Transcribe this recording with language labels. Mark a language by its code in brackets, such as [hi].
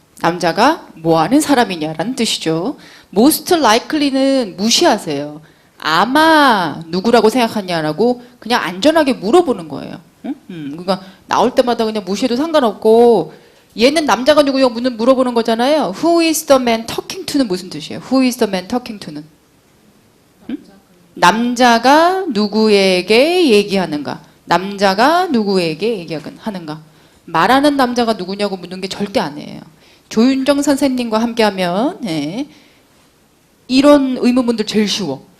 [ko] 남자가 뭐하는 사람이냐라는 뜻이죠. Most likely는 무시하세요. 아마 누구라고 생각하냐라고 그냥 안전하게 물어보는 거예요. 그러니까 나올 때마다 그냥 무시해도 상관없고 얘는 남자가 누구요? 물어보는 거잖아요. [en] Who is the man talking to는 [ko] 무슨 뜻이에요? [en] Who is the man talking to는? [ko] 남자가 누구에게 얘기하는가? 남자가 누구에게 얘기하는가? 말하는 남자가 누구냐고 묻는 게 절대 아니에요. 조윤정 선생님과 함께하면 이런 의문문들 제일 쉬워.